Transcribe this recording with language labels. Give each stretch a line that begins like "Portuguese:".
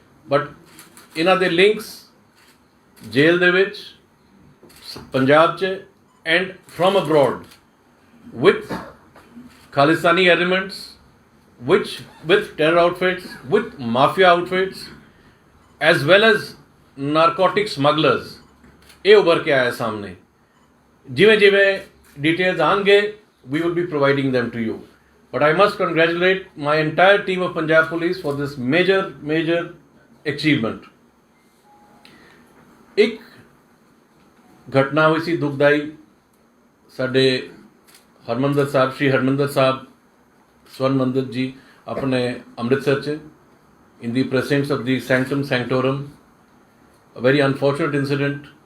English: but
Punjabi: ਇਹਨਾਂ ਦੇ links ਜੇਲ੍ਹ ਦੇ ਵਿੱਚ, ਪੰਜਾਬ 'ਚ
English: and from abroad with Khalistani elements, with terror outfits, with mafia outfits, as well as narcotic smugglers,
Punjabi: ਇਹ ਉੱਭਰ ਕੇ ਆਇਆ ਸਾਹਮਣੇ। ਜਿਵੇਂ ਜਿਵੇਂ
English: details ਆਉਣਗੇ, we will be providing them to you. But I must congratulate my entire team of Punjab Police for this major achievement.
Punjabi: ਇੱਕ ਘਟਨਾ ਹੋਈ ਸੀ ਦੁਖਦਾਈ, ਸਾਡੇ ਹਰਮੰਦਰ ਸਾਹਿਬ, ਸ਼੍ਰੀ ਹਰਮੰਦਰ ਸਾਹਿਬ ਸਵਰਨ ਮੰਦਰ ਜੀ ਆਪਣੇ ਅੰਮ੍ਰਿਤਸਰ 'ਚ,
English: in the presence of the sanctum sanctorum, a very unfortunate incident.